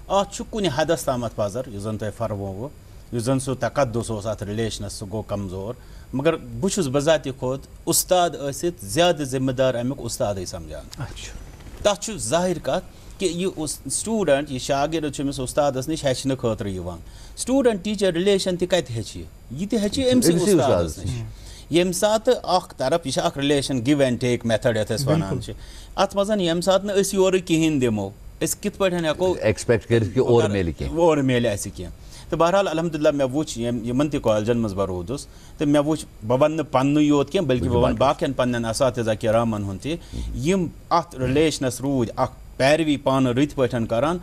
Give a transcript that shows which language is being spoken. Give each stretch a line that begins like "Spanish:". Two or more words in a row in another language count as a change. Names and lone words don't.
Kashmiri: اَتھ چھُ کُنہِ حدس تامَتھ پَزر یُس زَن تۄہہِ فرمووُ یُس زَن سُہ تقدُس اوس اَتھ رِلیشنَس سُہ گوٚو کمزور مگر بہٕ چھُس بذاتہِ خود اُستاد ٲسِتھ زیادٕ ذِمہٕ دار امیُک اُستادٕے سمجھان. تَتھ چھُ ظٲہِر کَتھ کہ یہ سٹوٗڈنٛٹ یہِ شاگرد چھُ أمِس اُستادس نِش ہیٚچھنہٕ خٲطرٕ یِوان.
English: student teacher relation
Kashmiri: تہِ کتہِ ہیٚچھِ یہِ تہِ ہیٚچھِ أمسٕے اُستادس نِش. ییٚمہِ ساتہٕ اکھ طرف یہِ چھِ اکھ رِلیشن
English: give and take method
Kashmiri: یتھ أسۍ وَنان چھِ اتھ منٛز ییٚمہِ ساتہٕ نہٕ أسۍ یورٕ کِہینۍ دِمو أسۍ کِتھ پٲٹھۍ ہٮ۪کو ایکسپیکٹ کٔرِتھ کہِ اورٕ میلہِ اَسہِ کینٛہہ. تہٕ بہرحال الحمدُاللہ مےٚ وٕچھ یِمن تہِ کالجن منٛز بہٕ روٗدُس تہٕ مےٚ وٕچھ بہٕ وَنہٕ نہٕ پننُے یوت کینٛہہ بٔلکہِ بہٕ وَنہٕ باقین پننٮ۪ن اساتذہ کِرامن ہُنٛد تہِ یِم اتھ رِلیشنس روٗدۍ اکھ پیروی پانہٕ رٕتۍ پٲٹھۍ کران.